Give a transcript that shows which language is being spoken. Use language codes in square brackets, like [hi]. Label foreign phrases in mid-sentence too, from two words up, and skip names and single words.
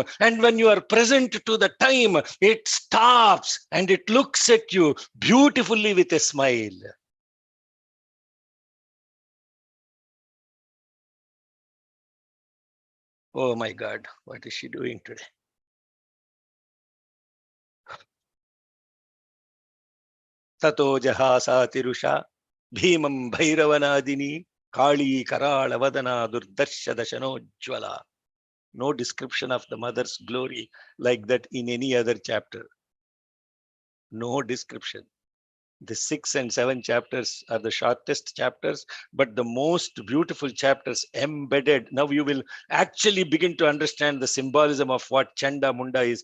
[en] And when you are present to the time, it stops and it looks at you beautifully with a smile. Oh my God, what is she doing today? [sa] Tato Jahasa Tirusha Bhimam Bhairavanadini Kali Karala Vadana Durdarsha Dashanojvala. [en] No description of the mother's glory like that in any other chapter. No description. The 6 and 7 chapters are the shortest chapters, but the most beautiful chapters embedded. Now you will actually begin to understand the symbolism of what Chamunda is.